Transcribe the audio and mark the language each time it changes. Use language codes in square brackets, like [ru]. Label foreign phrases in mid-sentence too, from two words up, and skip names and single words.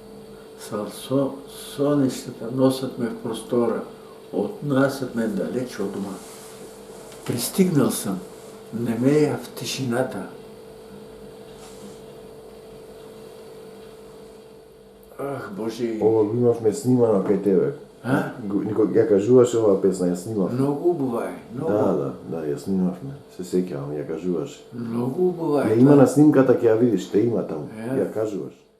[bg] Сонищата носят ме в простора, отнасят ме далеч от дома. Пристигнал съм, немея в тишината. Ах, Боже! [mk] Ова го имавме снимано кај тебе. Ја кажуваш оваа песна, ја снимав. Много убава е. Да, ја снимавме. Се сеќавам, ја кажуваш. Много убава е. Ја има на снимката, ќе ја видиш, те има таму. Ја кажуваш.